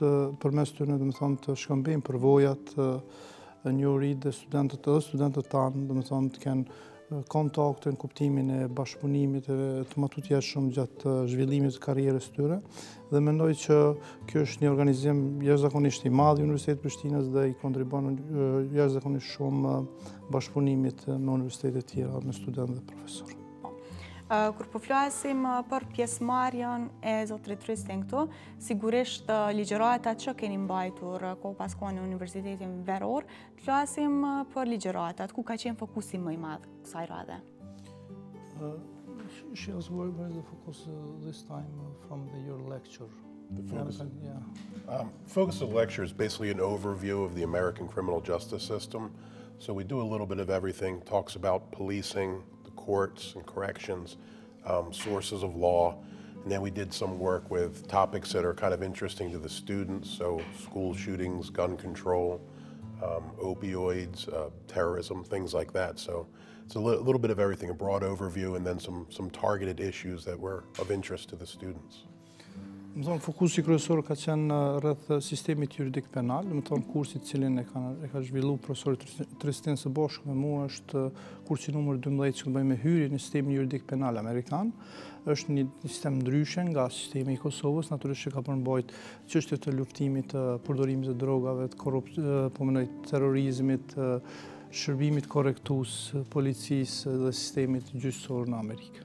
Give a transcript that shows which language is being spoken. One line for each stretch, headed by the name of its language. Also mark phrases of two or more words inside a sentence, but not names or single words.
Albanian: përmes tyre të shkëmbejmë përvojat, njohuritë dhe studentët tanë, të kenë kontakte në kuptimin e bashkëpunimit të matutjeshëm gjatë zhvillimit të karrierës tyre dhe mendoj që kjo është një organizim jashtëzakonisht i madh i Universitetit Prishtinës dhe i kontribon jashtëzakonisht shumë bashkëpunimit me universitetet tjera, me studentë dhe profesorë. Kur po flasim për pjesëmarrjen e zotrit Tristin këtu, sigurisht ligjëratat që keni mbajtur kohë pas kohe në Universitetin Veror, flasim për ligjëratat, ku ka qenë fokusi më i madh kësaj radhe?
English: She was where is the focus this time from your lecture? Focus of the lecture is basically an overview of the American criminal justice system. So we do a little bit of everything, talks about policing, courts and corrections, sources of law, and then we did some work with topics that are kind of interesting to the students, so school shootings, gun control, opioids, terrorism, things like that. So it's a little bit of everything, a broad overview, and then some targeted issues that were of interest to the students.
Albanian: Fokusi kryesor ka qenë rreth sistemit juridik penal, kursi cilin e ka zhvilluar profesori Tristin së bashku me mua është kursi numër 12 që bëjmë me hyrje në sistemin juridik penal amerikan. Është një sistem ndryshe nga sistemi i Kosovës, natyrisht që ka përmbajt çështjet të luftimit të përdorimit të drogave, të terrorizmit, shërbimit korrektues, policisë dhe sistemit gjyqësor në Amerikë.